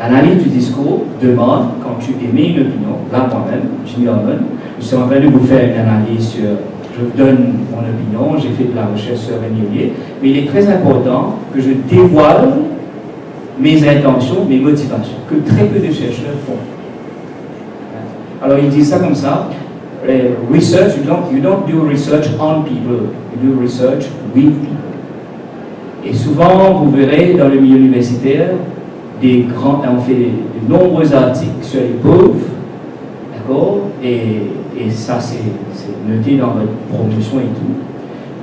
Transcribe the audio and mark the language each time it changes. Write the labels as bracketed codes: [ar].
[fr] L'analyse du discours demande, quand tu émets une opinion, là moi-même, Jimmy Harmon, je suis en train de vous faire une analyse sur, je vous donne mon opinion, j'ai fait de la recherche sur Rémi Ollier, mais il est très important que je dévoile mes intentions, mes motivations, que très peu de chercheurs font. Alors il dit ça comme ça, [en] research, you don't do research on people, you do research with people. [fr] Et souvent, vous verrez dans le milieu universitaire, on fait de nombreux articles sur les pauvres, d'accord, et ça c'est noté dans votre promotion et tout.